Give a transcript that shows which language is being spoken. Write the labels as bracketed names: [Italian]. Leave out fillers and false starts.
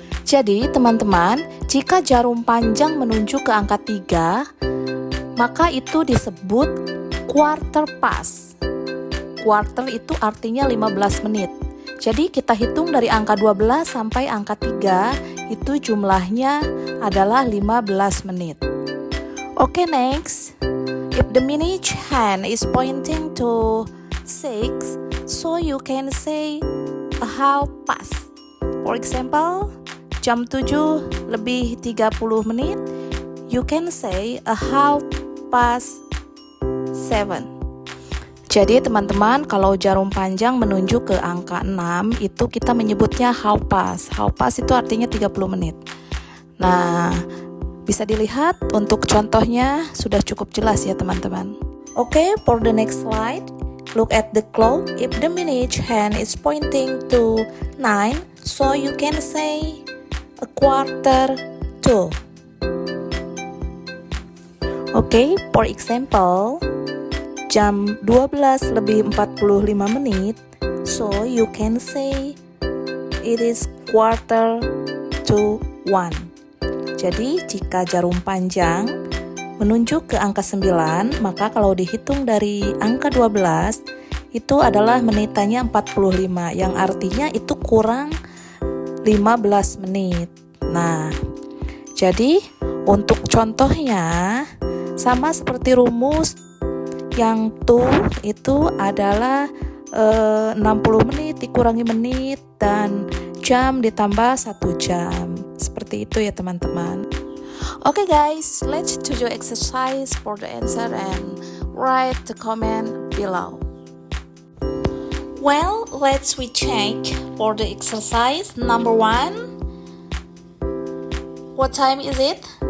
[Indonesian] Jadi teman-teman, jika jarum panjang menunjuk ke angka 3, maka itu disebut quarter past. Quarter itu artinya 15 menit. Jadi kita hitung dari angka 12 sampai angka 3, itu jumlahnya adalah 15 menit. [English] Okay, next. If the minute hand is pointing to 6, so you can say a half past. For example, [Indonesian] jam 7 lebih 30 menit, [English] you can say a half past 7. [Indonesian] Jadi teman-teman, kalau jarum panjang menunjuk ke angka 6, itu kita menyebutnya half past. Half past itu artinya 30 menit. Nah, bisa dilihat untuk contohnya sudah cukup jelas ya teman-teman. [English] Okay, for the next slide. Look at the clock. If the minute hand is pointing to 9, so you can say a quarter to. Okay, for example, [Indonesian] jam 12 lebih 45 menit, [English] so you can say it is quarter to 1. [Indonesian] Jadi, jika jarum panjang menunjuk ke angka 9, maka kalau dihitung dari angka 12, itu adalah menitannya 45, yang artinya itu kurang 15 menit. Nah, jadi untuk contohnya, sama seperti rumus yang to itu adalah 60 menit dikurangi menit dan jam ditambah 1 jam. Seperti itu ya teman-teman. [English] Okay guys, let's do your exercise for the answer and write the comment below. Well, let's we check for the exercise. Number 1. What time is it?